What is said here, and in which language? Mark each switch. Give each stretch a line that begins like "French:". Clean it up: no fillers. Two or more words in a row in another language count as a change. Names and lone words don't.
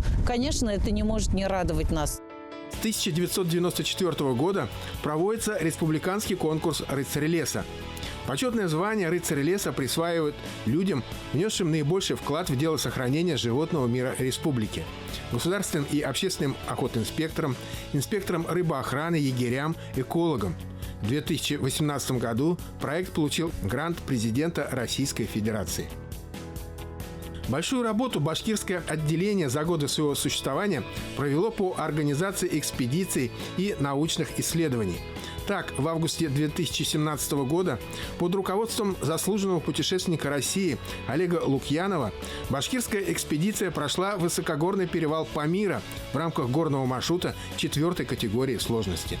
Russian: Конечно, это не может не радовать нас. С 1994 года проводится республиканский конкурс «Рыцарь леса». Почетное звание «Рыцарь леса» присваивают людям, внесшим наибольший вклад в дело сохранения животного мира республики. Государственным и общественным охотинспекторам, инспекторам рыбоохраны, егерям, экологам. В 2018 году проект получил грант президента Российской Федерации. Большую работу башкирское отделение за годы своего существования провело по организации экспедиций и научных исследований. Так, в августе 2017 года под руководством заслуженного путешественника России Олега Лукьянова башкирская экспедиция прошла высокогорный перевал Памира в рамках горного маршрута 4-й категории сложности.